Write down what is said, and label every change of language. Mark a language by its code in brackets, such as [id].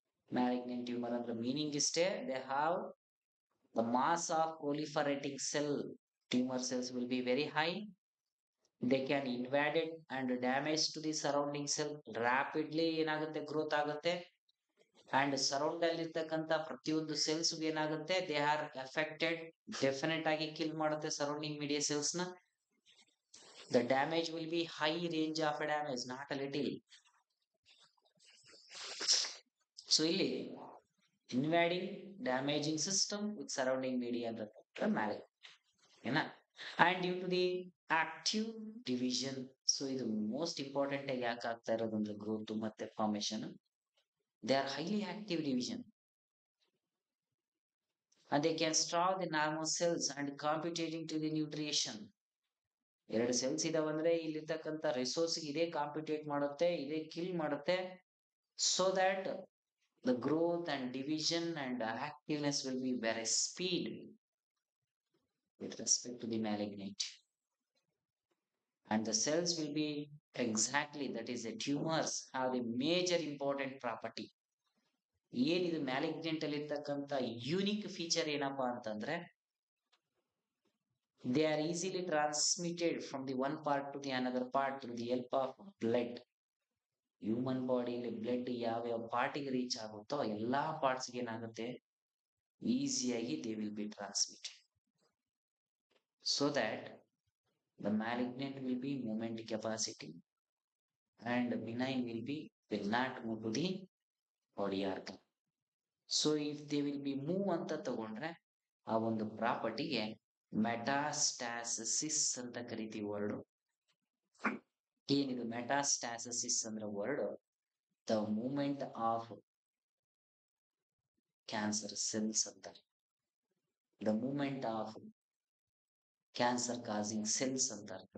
[en] Malignant tumor and the meaning is there, they have the mass of proliferating cell, tumor cells will be very high, they can invade it and damage to the surrounding cell rapidly [kn] ಏನಾಗುತ್ತೆ growth ಆಗುತ್ತೆ. And surround ಅಲ್ಲಿ ಇರ್ತಕ್ಕಂತ ಪ್ರತಿಯೊಂದು cells ಏನಾಗುತ್ತೆ [en] they are affected, [kn] definite ಆಗಿ kill ಮಾಡುತ್ತೆ surrounding media cells ನ. [en] The damage will be high range of damage, not a little. So ಇಲ್ಲಿ invading damaging system with surrounding media ಅಂತ ಮ್ಯಾಲಿಗ್ ಏನ. And due to the active division, [kn] so ಇದು most important ಆಗಿ ಯಾಕೆ ಆಗ್ತಾ ಇರೋದು ಅಂದ್ರೆ ಗ್ರೋತ್ ಮತ್ತೆ formation. [en] They are highly active division and they can starve the normal cells and competing to the nutrition. [kn] ಎರಡು ಸೆಲ್ಸ್ ಇದಾವಂದ್ರೆ ಇಲ್ಲಿರ್ತಕ್ಕಂಥ ರಿಸೋರ್ಸ್ ಇದೇ ಕಾಂಪಿಟೇಟ್ ಮಾಡುತ್ತೆ, ಇದೇ ಕಿಲ್ ಮಾಡುತ್ತೆ. [en] So that the growth and division and activeness will be very speed with respect to the malignant. and the cells will be exactly, that is the tumors have the major important property. [kn] ಏನಿದು malignant ಅಲ್ಲಿ ಇರ್ತಕ್ಕಂಥ unique feature ಏನಪ್ಪಾ ಅಂತಂದ್ರೆ [en] they are easily transmitted from the one part to the another part through the help of blood. [kn] Human bodily blood ಯಾವ ಯಾವ ಪಾರ್ಟಿಗೆ reach ಆಗುತ್ತೋ ಎಲ್ಲಾ ಪಾರ್ಟ್ಸ್ಗೆ ಏನಾಗುತ್ತೆ, ಈಸಿಯಾಗಿ [en] They will be transmitted, so that the malignant will be movement capacity and benign will not move to the body organ. So if they will be move [kn] ಅಂತ ತಗೊಂಡ್ರೆ ಆ ಒಂದು ಪ್ರಾಪರ್ಟಿಗೆ ಮೆಟಾಸ್ಟಾಸಿಸ್ ಅಂತ ಕರಿತೀವಿ ವರ್ಡ್. ಏನಿದು ಮೆಟಾಸ್ಟಾಸಿಸ್ ಅಂದ್ರೆ word, [en] the movement of cancer cells [kn] ಅಂತಾರೆ, [en] the movement of cancer causing cells [kn] ಅಂತಾರೆ.